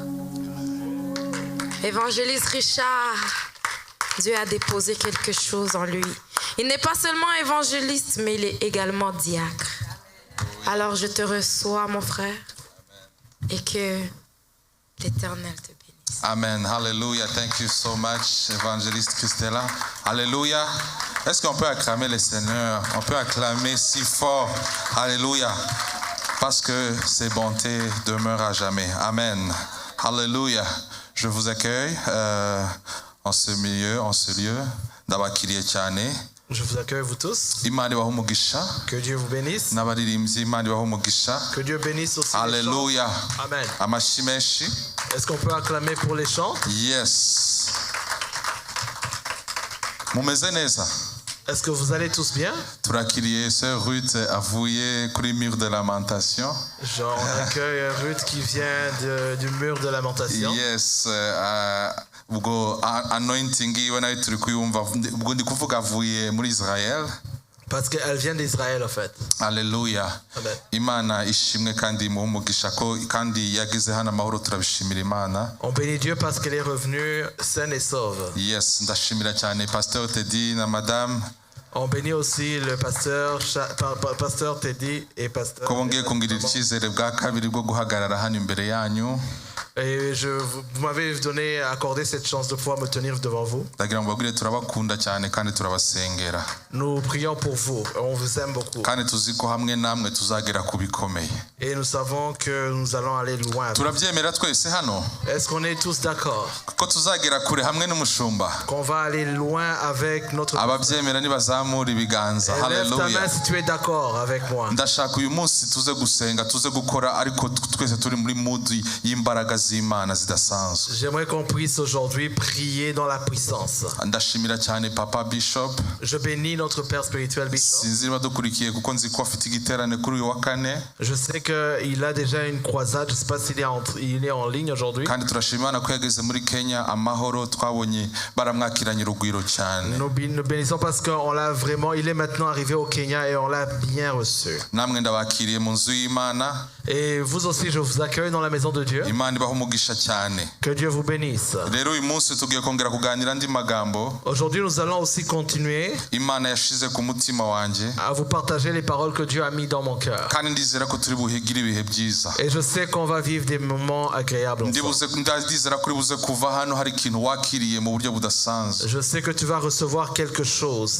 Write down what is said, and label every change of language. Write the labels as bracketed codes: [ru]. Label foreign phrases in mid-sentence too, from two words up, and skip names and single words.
[fr] Évangéliste Richard, Dieu a déposé quelque chose en lui. Il n'est pas seulement évangéliste, mais il est également diacre. Alors je te reçois, mon frère, et que l'Éternel te bénisse. [en] Amen. Hallelujah. Thank you so much, [fr] évangéliste Christella. Alléluia. Est-ce qu'on peut acclamer le Seigneur? On peut acclamer si fort. Alléluia. Parce que ses bontés demeurent à jamais. Amen. Alléluia. Je vous accueille en ce milieu, en ce lieu. [rw] D'abakiriye cyane. [fr] Je vous accueille vous tous. [rw] Imana ibahe umugisha. [fr] Que Dieu vous bénisse. [rw] N'abaririmbyi Imana ibahe umugisha. [fr] Que Dieu bénisse aussi Alléluia. les chants. Amen. [rw] Amashyi menshi. [fr] Est-ce qu'on peut acclamer pour les chants? [rw] Yes. Mumeze neza. [fr] Est-ce que vous allez tous bien? [rw] Turakiriye Sœur Ruth avuye kuri [fr] mur de lamentation. Genre, on accueille Ruth qui vient du mur de lamentation. Yes. [rw] Ubwo anointing iwe nayo turi kuyumva. Ubwo ndi kuvuga avuye muri Israel. [fr] Parce qu'elle vient d'Israël en fait. Alléluia. Amen. [rw] Imana ishimwe kandi imuhe umugisha ko kandi yagize hano amahoro turabishimira Imana. [fr] On bénit Dieu parce qu'elle est revenue saine et sauve. [rw] Yes, ndashimira cyane Pasteur Teddy na Madame. [fr] On bénit aussi le pasteur Teddy et pasteur. [rw] Ko bongeye kungirira icyizere bwa kabiri bwo guhagarara hano imbere yanyu. [fr] Et vous m'avez accordé cette chance de pouvoir me tenir devant vous. [rw] Ndagira ngo bagire turabakunda cyane kandi turabasengera. [fr] Nous prions pour vous. On vous aime beaucoup. [rw] Kandi tuzi ko hamwe namwe tuzagera ku bikomeye. [fr] Et nous savons que nous allons aller loin. [rw] Turabyemera twese hano. [fr] Est-ce qu'on est tous d'accord? [rw] Ko tuzagera kure hamwe n'umushumba. [fr] Qu'on va aller loin avec notre. [rw] Ababyemera nibazamura ibiganza. [fr] Lève ta main Hallelujah. si tu es d'accord avec moi. [rw] Ndashaka uyu munsi tuze gusenga tuze gukora ariko twese turi muri mood y'imbaraga z'Imana zidasanzwe. [fr] J'aimerais qu'on puisse aujourd'hui prier dans la puissance. [rw] Ndashimira cyane Papa Bishop. [fr] Je bénis notre Père spirituel Bishop. [rw] Sinzi badukurikiye kuko nzi ko afite igiterane kuri uyu wa kane. [fr] Je sais qu'il a déjà une croisade. Je ne sais pas s'il est en ligne aujourd'hui. [rw] Kandi turashimana ko yageze muri Kenya amahoro twabonye baramwakiranye urugwiro cyane. [fr] Nous bénissons parce qu'on l'a vraiment. Il est maintenant arrivé au Kenya et on l'a bien reçu. [rw] Namwe ndabakiriye mu nzu y'Imana. [fr] Et vous aussi, je vous accueille dans la maison de Dieu. [rw] Imana ibahe umugisha cyane. [fr] Que Dieu vous bénisse. [rw] Rero uyu munsi tugiye kongera kuganira andi magambo. [fr] Aujourd'hui, nous allons aussi continuer [rw] Imana yashize ku mutima wanje. [fr] à vous partager les paroles que Dieu a mis dans mon cœur. [rw] Kandi ndizera ko turi buhigire ibihe byiza. [fr] Et je sais qu'on va vivre des moments agréables ensemble. [rw] Ndizera ko buze kuva hano hari ikintu wakiriye mu buryo budasanzwe. [fr] Je sais que tu vas recevoir quelque chose.